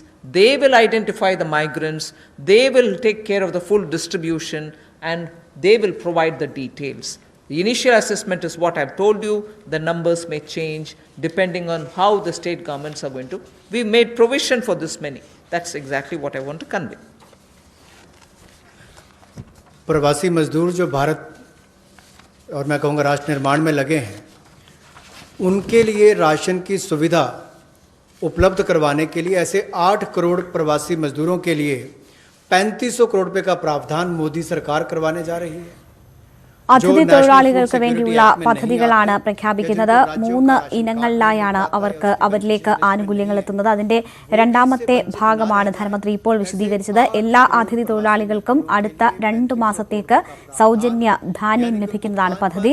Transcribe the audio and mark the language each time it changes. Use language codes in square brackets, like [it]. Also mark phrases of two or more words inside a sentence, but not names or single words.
[en] They will identify the migrants. They will take care of the full distribution and they will provide the details. The initial assessment is what I've told you. The numbers may change depending on how the state governments are going to. We've made provision for this many. That's exactly what I want to convey. [hi] प्रवासी मजदूर जो भारत और मैं कहूँगा राष्ट्र निर्माण में लगे हैं, उनके लिए राशन की सुविधा उपलब्ध करवाने के लिए ऐसे 8 करोड़ प्रवासी मजदूरों के लिए 3500 करोड़ रुपए का प्रावधान मोदी सरकार करवाने जा रही है. [ml] അതിഥി തൊഴിലാളികൾക്ക് വേണ്ടിയുള്ള പദ്ധതികളാണ് പ്രഖ്യാപിക്കുന്നത്. 3 ഇനങ്ങളിലായാണ് അവരിലേക്ക് ആനുകൂല്യങ്ങൾ എത്തുന്നത്. അതിന്റെ രണ്ടാമത്തെ ഭാഗമാണ് ധനമന്ത്രി ഇപ്പോൾ വിശദീകരിച്ചത്. എല്ലാ അതിഥി തൊഴിലാളികൾക്കും അടുത്ത 2 മാസത്തേക്ക് സൗജന്യ ധാന്യം ലഭിക്കുന്നതാണ് പദ്ധതി.